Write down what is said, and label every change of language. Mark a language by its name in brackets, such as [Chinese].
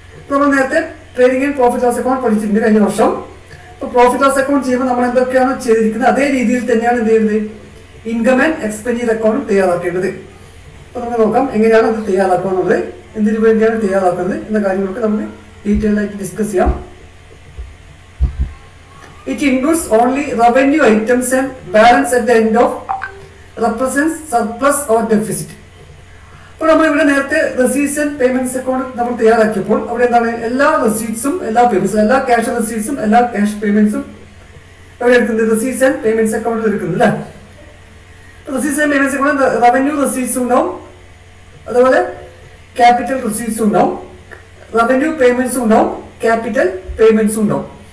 [Malayalam] നമ്മൾ നേരത്തെ trading and profit loss account പഠിച്ചിട്ടുണ്ട് കഴിഞ്ഞ വർഷം. ഇപ്പൊ പ്രോഫിറ്റ് ലോസ് അക്കൗണ്ട് ചെയ്യുമ്പോൾ നമ്മൾ എന്തൊക്കെയാണ് ചെയ്തിരിക്കുന്നത് അതേ രീതിയിൽ തന്നെയാണ് എന്ത് ചെയ്യുന്നത് ഇൻകം ആൻഡ് എക്സ്പെൻഡിച്ചർ അക്കൗണ്ട് തയ്യാറാക്കേണ്ടത്. അപ്പൊ നമുക്ക് നോക്കാം എങ്ങനെയാണ് അത് തയ്യാറാക്കുക എന്നുള്ളത്, എന്തിനു വേണ്ടിയാണ് തയ്യാറാക്കുന്നത് എന്ന കാര്യങ്ങളൊക്കെ നമുക്ക് ഡീറ്റെയിൽ ആയിട്ട് ഡിസ്കസ് ചെയ്യാം. [English] It includes only revenue items and balance at the end of represents surplus or deficit. [Malayalam] അപ്പോൾ നമ്മൾ ഇവിടെ നേരത്തെ റെസീറ്റ്സ് ആൻഡ് പേയ്മെന്റ്സ് അക്കൗണ്ട് നമ്മൾ തയ്യാറാക്കിയപ്പോൾ അവിടെ എന്താണ് എല്ലാ റെസീറ്റ്സും എല്ലാ പേയ്മെന്റ്സും എല്ലാ ക്യാഷ് റെസീറ്റ്സും എല്ലാ ക്യാഷ് പേയ്മെന്റ്സും എവിടെ എടുക്കുന്നത് റെസീറ്റ്സ് ആൻഡ് പേയ്മെന്റ്സ് അക്കൗണ്ടിൽ എടുക്കുന്നത് അല്ലേ. Receipts and payments account revenue receipts ഉണ്ടാവും, അതുപോലെ ക്യാപിറ്റൽ റെസീറ്റ്സ് ഉണ്ടാവും, റവന്യൂ പേയ്മെന്റ്സും ഉണ്ടാവും, ക്യാപിറ്റൽ പേയ്മെന്റ്സും ഉണ്ടാവും.